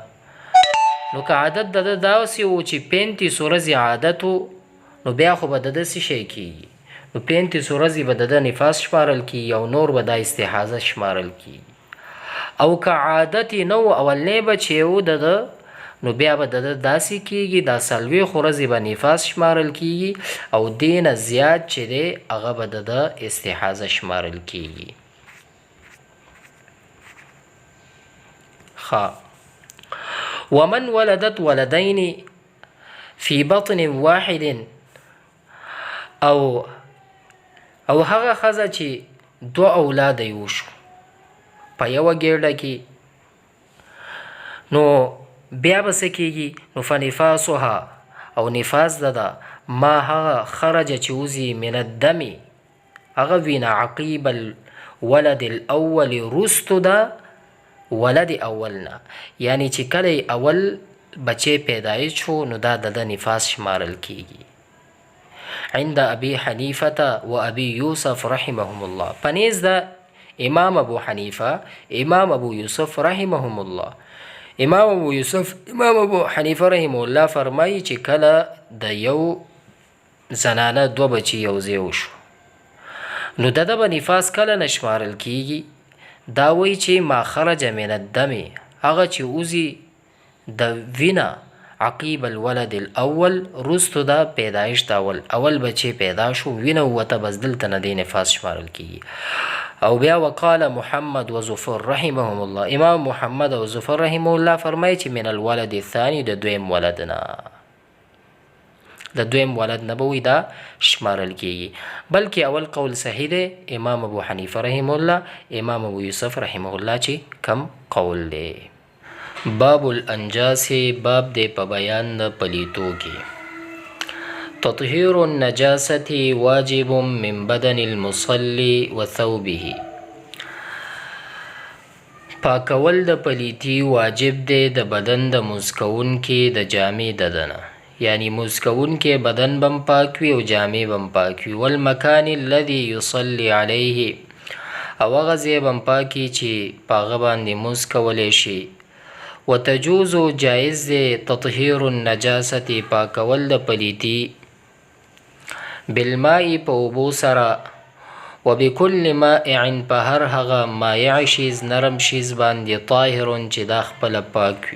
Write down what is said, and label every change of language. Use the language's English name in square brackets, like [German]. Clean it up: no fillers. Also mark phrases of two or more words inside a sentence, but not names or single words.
[Pashto] نو که عادت د داسې و چې 35 ورځې عادت و، نو بیا خو به د څه شی کېږي، نو 35 ورځې به د نفاس شمارل کېږي، او نور به د استحاضه شمارل کېږي. او که عادت نه و اولنی بچی و د، نو بیا به د داسې کېږي دا 40 ورځې به نفاس شمارل کېږي، او دې نه زیات چې دی هغه به د استحاضه شمارل کېږي. [Arabic] ومن ولدت ولدين في بطن واحد، [Pashto] او هغه ښځه چې 2 اولاد یې وشو په یوه ګېډه کې، نو بیا به څه کېږي، نو فنفاسها، او نفاس ده ما هغه خرج چې وځي [Arabic] من الدم، [Pashto] هغه وینه [Arabic] عقیب الولد الاول، [Pashto] رستو ده ولد اولنا، یعنی چې کله اول بچه پیدایش شو نو دا د نفاس شمارل کیږي. [Arabic] عند ابي حنيفه و ابي يوسف رحمهم الله، [Pashto] پنیز دا امام ابو حنیفه، امام ابو یوسف [Arabic] رحمهم الله. [Pashto] امام ابو حنیفه [Arabic] رحمه الله [Pashto] فرمایي چې کله د یو زنانه 2 بچي یو ځای وشو، نو د به نفاس کله نشمارل کیږي، دا وایي چې [Arabic] ما خرج من الدم، [Pashto] هغه چې وځي د وینه [Arabic] عقیب الولد الاول [Pashto] رستو دا پیدایش دا اول بچی پیدا شو وینه وته بس دلته نه دی نفاس شمارل کیږي. او بیا [Arabic] وقال محمد و ظفر رحمهم الله، [Pashto] امام محمد او ظفر [Arabic] رحمه الله [Pashto] فرمایي چې [Arabic] من الولد الثاني [Pashto] د دویم ولد نه، د دویم ولد نه به وي دا شمارل کیږي. بلکې اول قول صحیح دی، امام ابو حنیفه [Arabic] رحمه الله، [Pashto] امام ابو یوسف [Arabic] رحمه الله [Pashto] چې کم قول دی. [Arabic] باب الانجاس، [Pashto] باب دی په بیان د پلیتو کې. [Arabic] تطهیر النجاسة واجب من بدن المصلي وثوبه، [Pashto] پاکول د پلیتی واجب دی د بدن د مسکون کې د جامې ددنه، یعنی مسکون کې بدن بم پاک وي او جامې بم پاک وي. [Arabic] والمکان الذي يصلي عليه، [Pashto] او هغه ځای بم پاکي چې په هغه باندې مسکولی شي. وتجوز جایز دی [Arabic] تطهیر النجاسة، [Pashto] پاکول د پلیتی بالماء په اوبو سره، [Arabic] وبكل مائع [Pashto] په هر هغه مایع شیز نرم شیز باندې، طاهر چې دا خپله پاک وي.